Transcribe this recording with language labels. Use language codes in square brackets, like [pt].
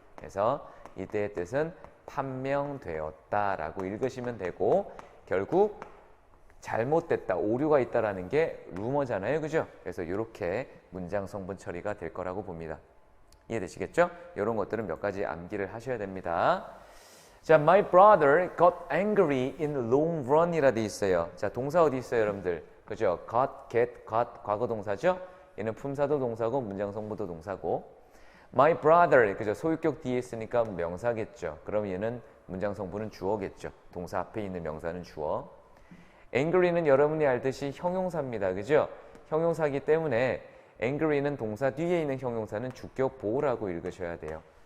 [ko] 그래서 이때의 뜻은 판명되었다라고 읽으시면 되고 결국 잘못됐다, 오류가 있다라는 게 루머잖아요. 그죠? 그래서 이렇게 문장 성분 처리가 될 거라고 봅니다. 이해되시겠죠? 이런 것들은 몇 가지 암기를 하셔야 됩니다. [en] 자, my brother got angry in the long run이라 [ko] 돼 있어요. 자, 동사 어디 있어요, 여러분들? 그죠? got, get, got 과거 동사죠? 얘는 품사도 동사고 문장 성분도 동사고 my brother, 그죠? 소유격 뒤에 있으니까 명사겠죠. 그럼 얘는 문장 성분은 주어겠죠. 동사 앞에 있는 명사는 주어. angry는 여러분이 알듯이 형용사입니다. 그죠? 형용사이기 때문에 angry는 동사 뒤에 있는 형용사는 주격 보호라고 읽으셔야 돼요.